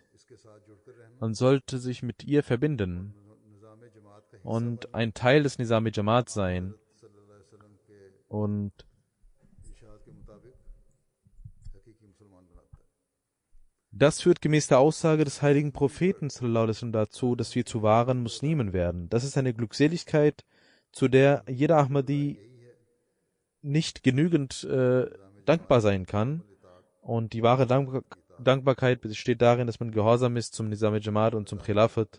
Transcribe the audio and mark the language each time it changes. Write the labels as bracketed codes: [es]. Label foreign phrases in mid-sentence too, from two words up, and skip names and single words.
[de] Man sollte sich mit ihr verbinden und ein Teil des Nizam-e-Jamaat sein. Und das führt gemäß der Aussage des heiligen Propheten [ar] صلى الله عليه وسلم [de] dazu, dass wir zu wahren Muslimen werden. Das ist eine Glückseligkeit, zu der jeder Ahmadi nicht genügend dankbar sein kann. Und die wahre Dankbarkeit besteht darin, dass man gehorsam ist zum Nizam-e-Jamaat und zum Khilafat.